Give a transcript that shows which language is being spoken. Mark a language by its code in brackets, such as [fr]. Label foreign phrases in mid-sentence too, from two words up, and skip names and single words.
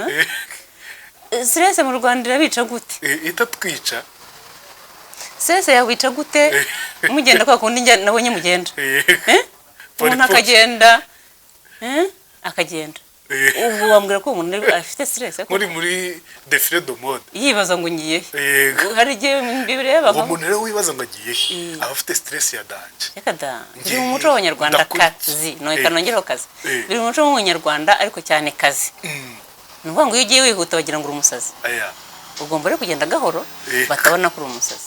[rw] Stress mu Rwanda irabica gute? Itatwica. Stress yawica gute? Mugenda kwa kundi njya nabonye mugenda. Umuntu akagenda akagenda. Ubu wambwira ko umuntu afite stress [fr] muri défilé de mode. [rw] Yibaza ngo ngiye. Hari gihe mbireba ngo umuntu rero wibaza ngo agiye aba afite stress ya danje. Reka da. Biri mu muco w'Abanyarwanda kazi. No ikanongeraho kazi. Biri mu muco w'Umunyarwanda ariko cyane kazi. Nuvuga ngo iyo ugiye wihuta bagira ngo uri umusazi. Ugomba rero kugenda gahoro batabona ko uri umusazi.